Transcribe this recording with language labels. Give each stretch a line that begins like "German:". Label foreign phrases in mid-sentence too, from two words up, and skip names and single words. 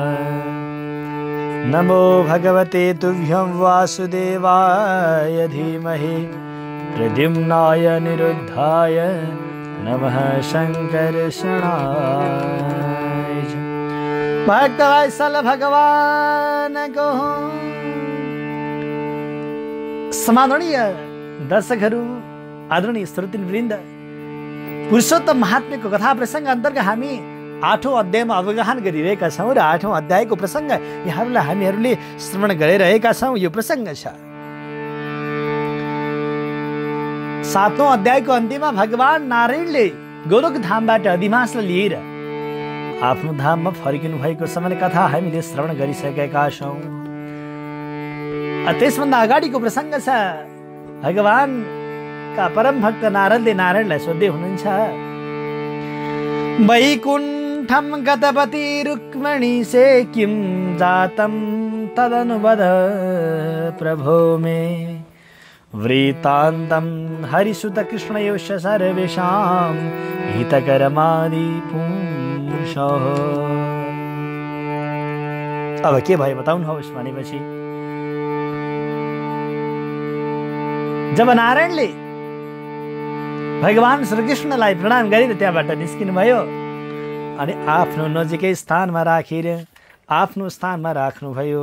Sanskrit: नमो भगवते तुभ्यं वासुदेवाय धीमहि प्रद्युम्नाय निरुद्धाय नमः शङ्कर्षणाय।
Nepali: भक्तवत्सल भगवान को समादरणीय दर्शकहरू, आदरणीय श्रोतृवृन्द, पुरुषोत्तम महात्म्यको कथा प्रसङ्ग अन्तर्गत हामी 8औं अध्यायमा अवगाहन गरिरहेका छौँ र 8औं अध्यायको प्रसङ्ग यहाँहरूलाई हामीहरूले श्रवण गरिरहेका छौँ। यो प्रसङ्ग छ 7औं अध्यायको अन्त्यमा भगवान नारायणले गोलोक धामबाट अधिमासलाई लिएर आफ्नो धाममा फर्किनु भएको समय कथा हामीले श्रवण गरिसकेका छौँ। त्यसभन्दा अगाडिको प्रसङ्ग छ भगवानका परम भक्त नारदले नारायणलाई सोध्दै हुनुहुन्छ,
Sanskrit: वैकुण्ठं गतवती रुक्मणी से किं जातं तदनुवद प्रभो मे वृत्तान्तं हरिसुत कृष्णयोश्च सर्वेषां हितकरमादि पुंसः।
Nepali: अब के भयो बताउनुहोस् भनेपछि जब नारायणले भगवान श्रीकृष्णलाई प्रणाम गरेर त्यहाँबाट निस्किनु भयो अनि आफ्नो नजिकै स्थानमा राखेर आफ्नो स्थानमा राख्नुभयो।